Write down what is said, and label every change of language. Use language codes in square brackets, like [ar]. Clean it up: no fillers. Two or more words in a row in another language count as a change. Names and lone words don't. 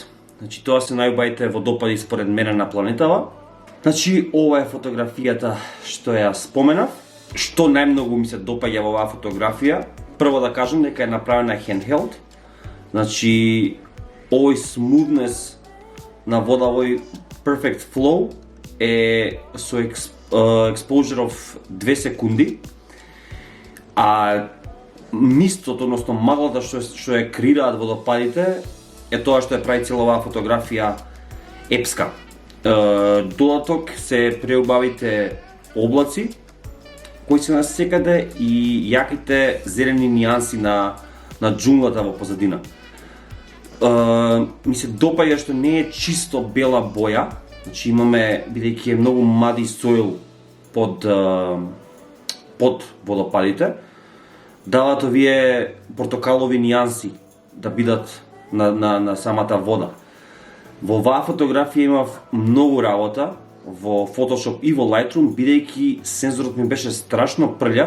[mk] Значи тоа се најубавите водопади според мене на планетава. Значи ова е фотографијата што ја споменав. Што најмногу ми се допаѓа во оваа фотографија? Прво да кажам дека е направена handheld. Значи овој smoothness на вода, овој [en] perfect flow [mk] е со [en] exposure of 2 [mk] секунди. А мистото, односно маглата што ја креираат водопадите е тоа што ја прави цела оваа фотографија епска. Додаток се преубавите облаци кои се насекаде и јаките зелени нијанси на џунглата во позадина. Ми се допаѓа што не е чисто бела боја, значи имаме, бидејќи е многу [en] muddy soil [mk] под водопадите, дават овие портокалови нијанси да бидат на самата вода. Во оваа фотографија имав многу работа во Photoshop и во Lightroom, бидејќи сензорот ми беше страшно прљав.